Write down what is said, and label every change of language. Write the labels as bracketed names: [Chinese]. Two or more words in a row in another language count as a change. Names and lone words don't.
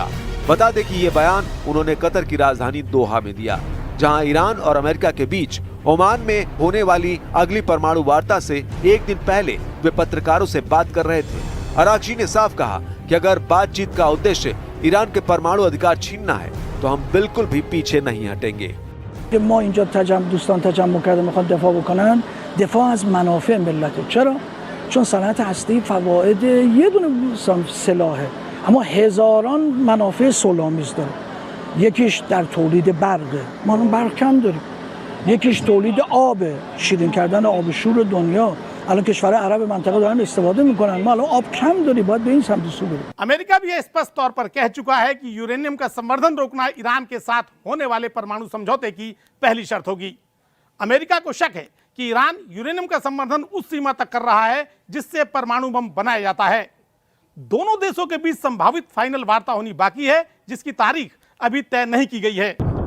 [Hindi] बता दें कि ये बयान उन्होंने कतर की राजधानी दोहा में दिया, जहां ईरान और अमेरिका के बीच ओमान में होने वाली अगली परमाणु वार्ता से एक दिन पहले वे पत्रकारों से बात कर रहे थे। अरागची ने साफ कहा कि अगर बातचीत का उद्देश्य ईरान के परमाणु अधिकार छीनना है तो हम बिल्कुल भी पीछे नहीं हटेंगे। [Persian] ما اینجا دوستان تجمع کردن میخوان دفاع بکنن، دفاع از منافع ملته. چرا؟ چون صنعت هستی فواید یه دونه سلاحه، اما هزاران منافع صلح‌آمیز داره. یکیش در تولید برقه، ما الان برق کم داریم. یکیش تولید آبه، شیرین کردن آب شور دنیا. الان کشورهای عرب منطقه دارن استفاده میکنن، ما الان آب کم داریم، باید به این سمت سو بریم. [Hindi] अमेरिका भी स्पष्ट तौर पर कह चुका है कि यूरेनियम का संवर्धन रोकना ईरान के साथ होने वाले परमाणु समझौते की पहली शर्त होगी। अमेरिका को शक है कि ईरान यूरेनियम का संवर्धन उस सीमा तक कर रहा है जिससे परमाणु बम बनाया जाता है। दोनों देशों के बीच संभावित फाइनल वार्ता होनी बाकी है, जिसकी तारीख अभी तय नहीं की गई है।